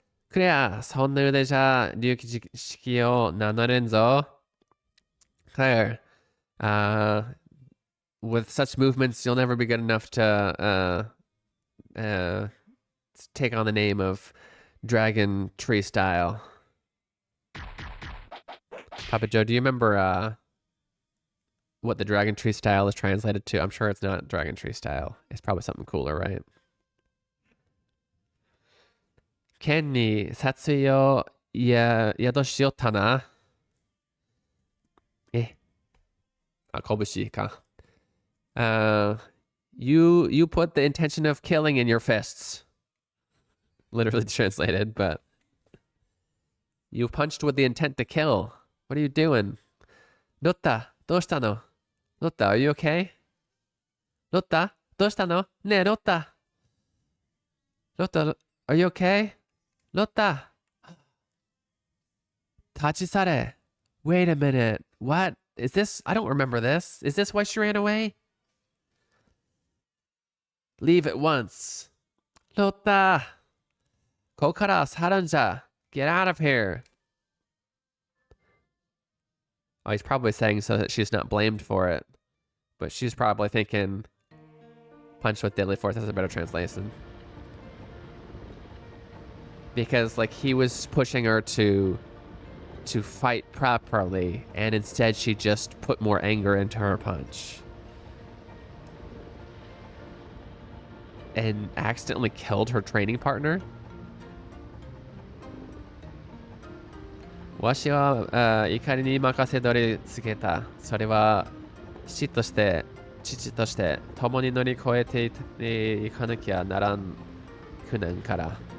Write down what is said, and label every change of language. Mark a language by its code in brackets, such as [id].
[ja] クレア、そんな腕じゃ竜騎式を名乗れんぞ。 [en] Claire, with such movements, you'll never be good enough to take on the name of Dragon Tree Style. Papa Joe, do you remember what the Dragon Tree Style is translated to? I'm sure it's not Dragon Tree Style. It's probably something cooler, right? [ja] 剣に殺意を宿しよったな。拳か。 [en] You put the intention of killing in your fists. Literally translated, but You punched with the intent to kill. What are you doing? Lotta, [ja] どうしたの? [en] Lotta, are you okay? Lotta, どうしたの? Ne, Lotta. Lotta, are you okay? Lotta. [ja] Tachisare. [en] Wait a minute. What? Is this? I don't remember this. Is this why she ran away? Leave at once. Lotta. [ja] Kokara saranja. [en] Get out of here. Oh, he's probably saying so that she's not blamed for it. But she's probably thinking punch with deadly force. That's a better translation. Because, like, he was pushing her to fight properly, and instead she just put more anger into her punch. And accidentally killed her training partner? [ja] わしは怒りに任せ取りつけた。それは父として共に乗り越えていかなきゃならん苦難から。